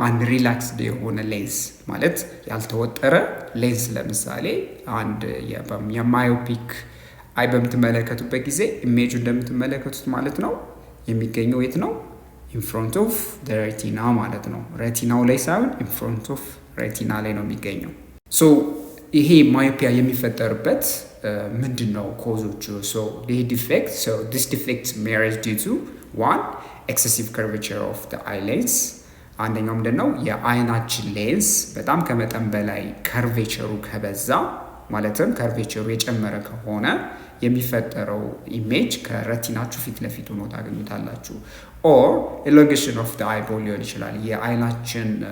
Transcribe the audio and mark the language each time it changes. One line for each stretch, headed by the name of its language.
Amharic: አንድ ሪላክስድ የሆነ ሌንስ ማለት ያልተወጠረ ሌንስ ለምሳሌ አንድ የማዮፒክ አይ በምትመለከቱበት ጊዜ ኢሜጁ እንደምትመለከቱት ማለት ነው የሚገኘው የት ነው? ኢንፍሮንት ኦፍ ሬቲና ማለት ነው። ሬቲናው ላይ ሳይሆን ኢንፍሮንት ኦፍ ሬቲና ላይ ነው የሚገኘው። ይሄ ማዮፒያ የሚፈጠርበት ምንድን ነው ኮዞቹ? ይህ ዲፌክት
English: this defect may arise due to one excessive curvature of the eye lens።
Amharic: አንደኛው ምንድን ነው? የአይናችን ሌንስ በጣም ከመጠን በላይ ከርቬቸሩ ከበዛ ማለትም ከርቬቸሩ የጨመረ ከሆነ የሚፈጠረው ኢሜጅ ከረቲናችሁ ፊት ለፊት ሆኖ ታገኙታላችሁ። ኦር
English: elongation of the eyeball
Amharic: ሊሆን ይችላል። የአይናችን